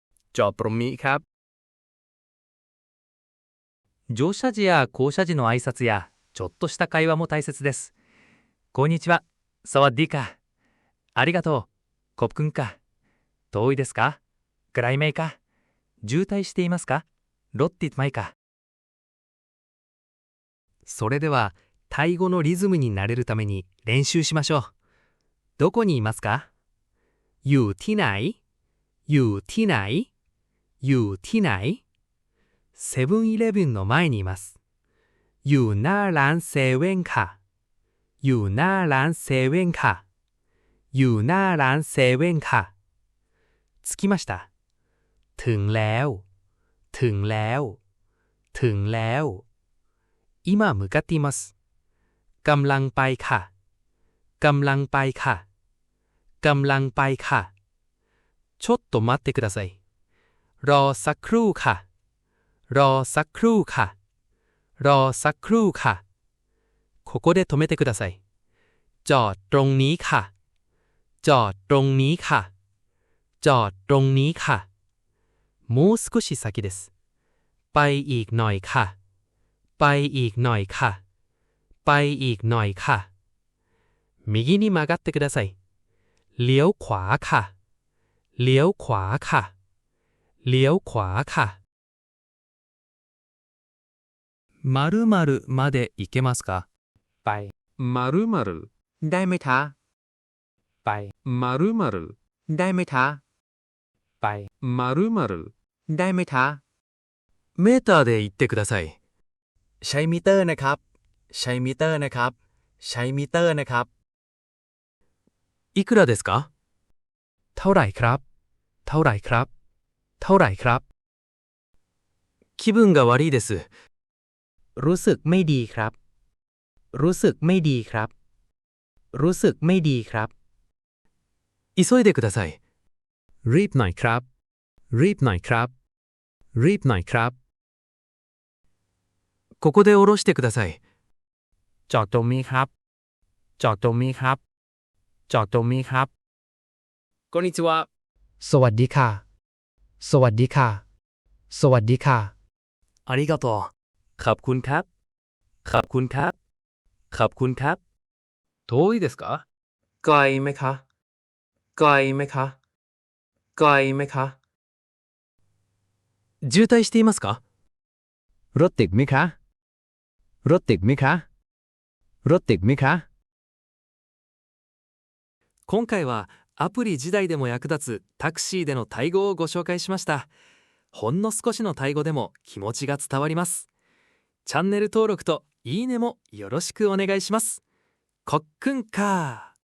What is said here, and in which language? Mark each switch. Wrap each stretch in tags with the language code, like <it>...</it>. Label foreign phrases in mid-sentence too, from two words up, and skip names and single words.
<th>จอดตรงนี้ครับ</th> <ja>乗車時や降車時の挨拶やちょっとした会話も大切です。こんにちは。</ja> <th>สวัสดีค่ะ.</th> <ja>ありがとう。</ja> <th>ขอบคุณค่ะ.</th> <ja>遠いですか？</ja> <th>ไกลไหมคะ.</th> <ja>渋滞していますか？</ja> <th>รถติดไหมคะ.</th> <ja>それではタイ語のリズムになれるために練習しましょう。どこにいますか？</ja> <th>อยู่ที่ไหน？ อยู่ที่ไหน？อยู่ที่ไหน？</th> <ja>セブンイレブンの前にいます。</ja> <th>อยู่หน้าร้านเซเว่นค่ะ。อยู่หน้าร้านเซเว่นค่ะ。 อยู่หน้าร้านเซเว่นค่ะ。</th> <ja>着きました。</ja> <th>ถึงแล้ว。ถึงแล้ว。 ถึงแล้ว。</th> <ja>今向かっています。</ja> <th>กำลังไปค่ะ。กำลังไปค่ะ。 กำลังไปค่ะ。</th> <ja>ちょっと待ってください。</ja> <th>รอสักครู่ค่ะ。รอสักครู่ค่ะ。 รอสักครู่ค่ะ。</th> <ja>ここで止めてください。</ja> <th>จอดตรงนี้ค่ะ。จอดตรงนี้ค่ะ。 จอดตรงนี้ค่ะ。</th> <ja>もう少し先です。</ja> <th>ไปอีกหน่อยค่ะ。ไปอีกหน่อยค่ะ。 ไปอีกหน่อยค่ะ。</th> <ja>右に曲がってください。</ja> <th>เลี้ยวขวาค่ะ。เลี้ยวขวาค่ะ。 เลี้ยวขวาค่ะ。</th> <ja>〇〇まで行けますか？</ja> <th>ไป 〇〇 ได้ไหมคะ ไป มารุมารุ ได้ไหมคะ ไป มารุมารุ ได้ไหมคะ</th> <ja>メーターで言ってください。</ja> <th>ใช้มิเตอร์นะครับ ใช้มิเตอร์นะครับ ใช้มิเตอร์นะครับ</th> <ja>いくらですか？</ja> <th>เท่าไหร่ครับ เท่าไหร่ครับ เท่าไหร่ครับ</th> <ja>気分が悪いです。</ja> <th>รู้สึกไม่ดีครับ รู้สึกไม่ดีครับ รู้สึกไม่ดีครับ</th> <ja>急いでください。</ja> <th>รีบหน่อยครับ รีบหน่อยครับ รีบหน่อยครับ</th> <ja>ここで降ろしてください。</ja> <th>จอดตรงนี้ครับ จอดตรงนี้ครับ จอดตรงนี้ครับ</th> <ja>こんにちは</ja> <th>สวัสดีค่ะ สวัสดีค่ะ สวัสดีค่ะ</th> <ja>ありがとう。</ja> <th>ขอบคุณครับ ขอบคุณครับ ขอบคุณครับ</th> <ja>遠いですか</ja> <th>ไกลไหมคะ ไกลไหมคะ ไกลไหมคะ</th> <ja>渋滞していますか？</ja> <th>รถติดไหมคะ รถติดไหมคะ รถติดไหมคะ</th> <ja>今回はアプリ自体でも役立つタクシーでのタイ語をご紹介しました。ほんの少しのタイ語でも気持ちが伝わります。チャンネル登録といいねもよろしくお願いします。</ja> <th>ขอบคุณค่ะ.</th>